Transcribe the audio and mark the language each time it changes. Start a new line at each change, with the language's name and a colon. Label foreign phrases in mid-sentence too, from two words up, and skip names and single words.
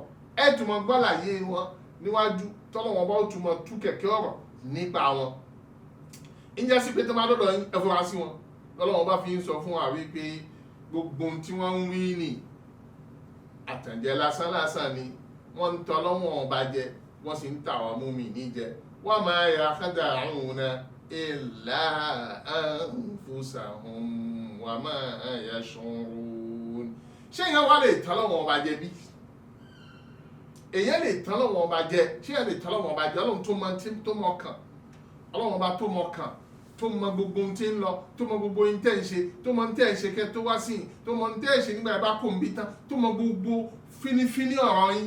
Yoruba: Ẹ túmọ̀ gbọ́láyé wọn níwájú tọ́lọ́wọ́n bá ó túmọ̀ tú kẹ̀kẹ́ ọ̀rọ̀ nípa wọn. Ìjẹ́ sí pé tó máa dọ́dọ̀ ẹ fura sí wọn, lọ́lọ́wọ́n bá fi ń sọ fún wa wípé gbogbo tí wọ́n ń wí ní àtànjẹ lásánlàsàn ni, wọ́n ń tọ́ lọ́wọ́n ọba jẹ, wọ́n sì ń tà wọ́n mùmínì jẹ.
Arabic: وما يخدعون إلا أنفسهم وما يشعرون.
Yoruba: Ṣé èèyàn wá lè tọ́ lọ́wọ́n ọba jẹ bí? Èèyàn lè tọ́ lọ́wọ́n ọba jẹ, ṣé èèyàn lè tọ́ lọ́wọ́n ọba jẹ? Ọlọ́run tó mọ kàn, Ọlọ́run ọba tó mọ kàn, tó mọ gbogbo ohun tí ń lọ, tó mọ gbogbo ohun tẹ́ ń ṣe, tó mọ ohun tẹ́ ń ṣe kẹ́ tó wá sí yìí, tó mọ ohun tẹ́ ń ṣe nígbà ẹ bá kó ń bí tán, tó mọ gbogbo fínífíní ọ̀rọ̀ yín.